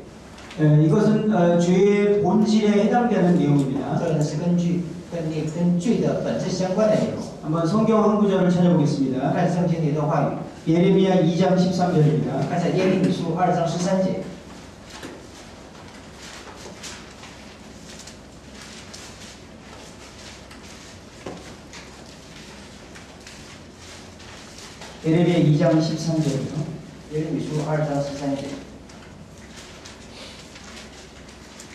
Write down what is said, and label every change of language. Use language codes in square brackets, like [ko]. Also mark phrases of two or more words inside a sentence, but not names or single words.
[ko] 이것은 죄의 본질에 해당되는 내용입니다. [zh] 这个呢是跟罪的本质相关的内容。 [ko] 한번 성경 한 구절을 찾아보겠습니다. [zh] 看圣经的一段话语， [ko] 예레미야 2장 13절입니다. [zh] 看在耶利米书2章13节。 [ko] 예레미야 2장 13절이요. [zh] 耶利米书2章13节。